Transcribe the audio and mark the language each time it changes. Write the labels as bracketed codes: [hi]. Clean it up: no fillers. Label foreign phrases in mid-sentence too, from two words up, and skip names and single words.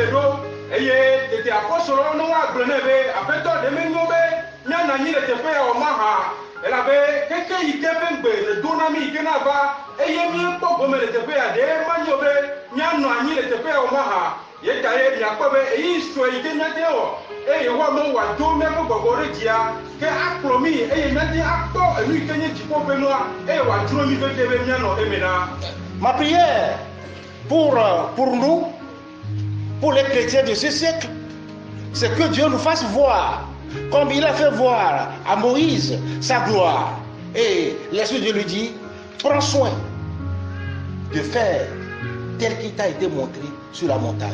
[ee] ɖo eye tete apɔsɔlɔwo ne woagblɔ nɛ be aƒetɔ ɖe menyo be míanɔ anyi le teƒe ya o mahã elabe keke yi ke ƒe gbe le do na mi yi ke nava eye míekpɔ gome le teƒe ya ɖe manyo be míanɔ anyi le teƒe ya o mahã yeta ye miakpɔ be eyi sue yi ke míate wɔ eye Yehowa me wòado míaƒe gbɔgbɔ ɖe dzia ke akplɔ mi eye míate akpɔ enu yi ke nye dziƒo ƒe nua eye wòadzro mi vevie be míanɔ eme na. [fr] Ma prière pour nous, pour les chrétiens de ce siècle, c'est que Dieu nous fasse voir, comme il a fait voir à Moïse sa gloire. Et l'Esprit de Dieu lui dit: prends soin de faire tel qu'il t'a été montré sur la montagne.